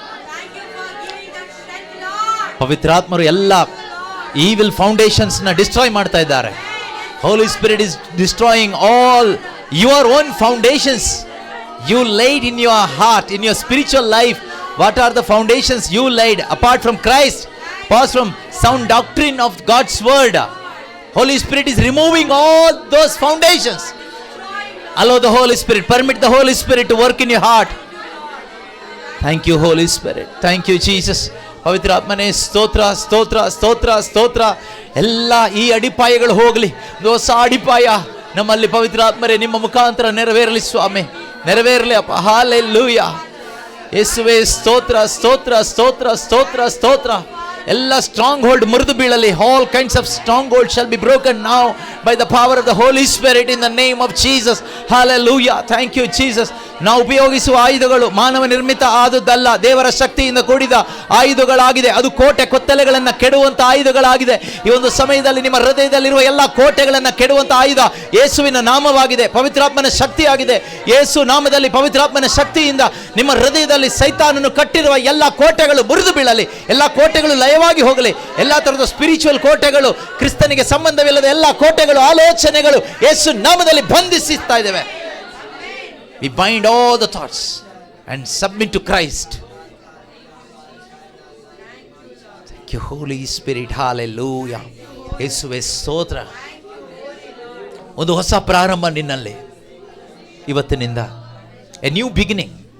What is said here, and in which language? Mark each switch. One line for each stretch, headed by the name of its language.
English: Thank you for giving that strength, Lord.
Kannada: ಪವಿತ್ರಾತ್ಮರು ಎಲ್ಲ
English: evil foundations
Kannada: ನ destroy ಮಾಡ್ತಾ ಇದ್ದಾರೆ.
English: Holy Spirit is destroying all your own foundations you laid in your heart, in your spiritual life. What are the foundations you laid apart from Christ, apart from sound doctrine of God's word? Holy Spirit is removing all those foundations. Allow the Holy Spirit, permit the Holy Spirit to work in your heart. Thank you, Holy Spirit. Thank you, Jesus.
Kannada: ಪವಿತ್ರ ಆತ್ಮನೇ ಸ್ತೋತ್ರ, ಸ್ತೋತ್ರ, ಸ್ತೋತ್ರ, ಸ್ತೋತ್ರ. ಎಲ್ಲ ಈ ಅಡಿಪಾಯಗಳು ಹೋಗಲಿ. ಹೊಸ ಅಡಿಪಾಯ ನಮ್ಮಲ್ಲಿ ಪವಿತ್ರ ಆತ್ಮರೇ ನಿಮ್ಮ ಮುಖಾಂತರ ನೆರವೇರಲಿ ಸ್ವಾಮಿ, ನೆರವೇರಲಿ ಅಪ್ಪ. ಹಾಲೆಲೂಯಾ. ಯೇಸುವೇ ಸ್ತೋತ್ರ, ಸ್ತೋತ್ರ, ಸ್ತೋತ್ರ, ಸ್ತೋತ್ರ, ಸ್ತೋತ್ರ. ಎಲ್ಲ ಸ್ಟ್ರಾಂಗ್ ಹೋಲ್ಡ್ ಮುರಿದು ಬೀಳಲಿ.
English: All kinds of strong hold shall be broken now by the power of the Holy Spirit in the name of Jesus. Hallelujah. Thank you Jesus.
Kannada: ನಾವು ಉಪಯೋಗಿಸುವ ಆಯುಧಗಳು ಮಾನವ ನಿರ್ಮಿತ ಆದದ್ದಲ್ಲ, ದೇವರ ಶಕ್ತಿಯಿಂದ ಕೂಡಿದ ಆಯುಧಗಳಾಗಿದೆ. ಅದು ಕೋಟೆ ಕೊತ್ತಲೆಗಳನ್ನು ಕೆಡುವಂತ ಆಯುಧಗಳಾಗಿದೆ. ಈ ಒಂದು ಸಮಯದಲ್ಲಿ ನಿಮ್ಮ ಹೃದಯದಲ್ಲಿರುವ ಎಲ್ಲ ಕೋಟೆಗಳನ್ನು ಕೆಡುವಂತ ಆಯುಧ ಯೇಸುವಿನ ನಾಮವಾಗಿದೆ, ಪವಿತ್ರಾತ್ಮನ ಶಕ್ತಿಯಾಗಿದೆ. ಯೇಸು ನಾಮದಲ್ಲಿ ಪವಿತ್ರಾತ್ಮನ ಶಕ್ತಿಯಿಂದ ನಿಮ್ಮ ಹೃದಯದಲ್ಲಿ ಸೈತಾನನು ಕಟ್ಟಿರುವ ಎಲ್ಲ ಕೋಟೆಗಳು ಮುರಿದು ಬೀಳಲಿ, ಎಲ್ಲ ಕೋಟೆಗಳು ಲಯವಾಗಿ ಹೋಗಲಿ. ಎಲ್ಲ ತರದ ಸ್ಪಿರಿಚುವಲ್ ಕೋಟೆಗಳು, ಕ್ರಿಸ್ತನಿಗೆ ಸಂಬಂಧವಿಲ್ಲದ ಎಲ್ಲ ಕೋಟೆಗಳು, ಆಲೋಚನೆಗಳು ಯೇಸು ನಾಮದಲ್ಲಿ ಬಂಧಿಸುತ್ತಾ ಇದ್ದೇವೆ.
English: We bind all the thoughts and submit to Christ. Thank you, Holy Spirit. Hallelujah.
Kannada: ಯೇಸುವೇ ಸ್ತೋತ್ರ. ಒಂದು ಹೊಸ ಪ್ರಾರಂಭ ನಿನ್ನಲ್ಲಿ ಇವತ್ತಿನಿಂದ.
English: A new beginning.